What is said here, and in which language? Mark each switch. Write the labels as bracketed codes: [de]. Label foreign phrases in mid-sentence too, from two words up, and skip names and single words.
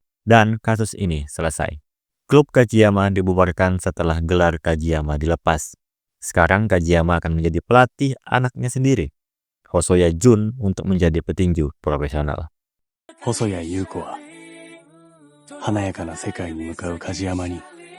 [id] Dan kasus ini selesai. Klub Kajiyama dibubarkan setelah gelar Kajiyama dilepas. Sekarang Kajiyama akan menjadi pelatih anaknya sendiri, Hosoya Jun, untuk menjadi petinju profesional. [ja] 細谷優子は華やかな世界に向かう梶山に